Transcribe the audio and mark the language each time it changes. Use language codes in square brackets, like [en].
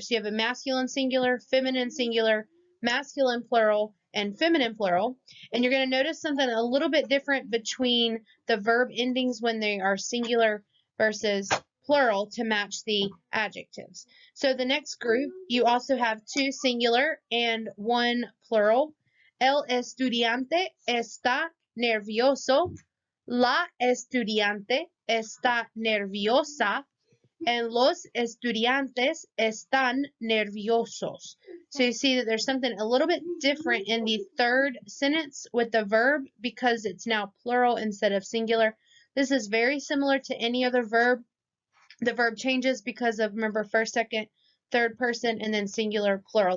[en] So you have a masculine singular, feminine singular, masculine plural, and feminine plural. And you're going to notice something a little bit different between the verb endings when they are singular versus plural to match the adjectives. So the next group, you also have two singular and one plural. [es] El estudiante está nervioso. La estudiante está nerviosa. And los estudiantes están nerviosos. [en] So you see that there's something a little bit different in the third sentence with the verb because it's now plural instead of singular. This is very similar to any other verb. The verb changes because of, remember, first, second, third person, and then singular, plural.